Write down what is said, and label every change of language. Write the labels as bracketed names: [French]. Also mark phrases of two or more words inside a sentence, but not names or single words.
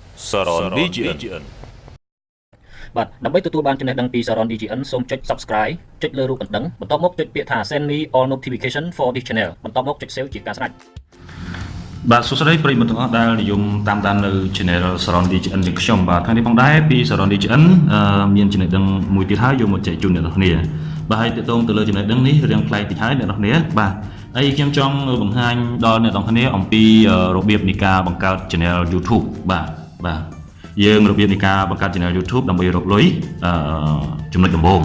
[Khmer] SARORN DGN បាទដើម្បីទទួលបានចំណេះដឹងពី SARORN DGN សូមចុច Subscribe ចុចលើរូបកណ្ដឹងបន្ទាប់មកចុចពាក្យថា [English] Send me all notification for this channel [Khmer] បន្ទាប់មកចុច Save ជាការស្រេច បាទសួស្តីប្រិយមិត្តទាំងអស់ដែលនិយមតាមដាននៅ Channel SARORN DGN នេះខ្ញុំបាទថ្ងៃនេះផងដែរពី SARORN DGN មានចំណេះដឹងមួយទៀតហើយយកមកចែកជូនអ្នកនរគ្នាបាទហើយទាក់ទងទៅលើចំណេះដឹងនេះរៀងប្លែកតិចហើយអ្នកនរគ្នាបាទហើយខ្ញុំចង់បង្ហាញដល់អ្នកនរគ្នាអំពីរបៀបនៃការបង្កើត Channel YouTube បាទយើងរបៀបនៃការបង្កើត Channel YouTube ដើម្បីរកលុយចំណុចដំបូង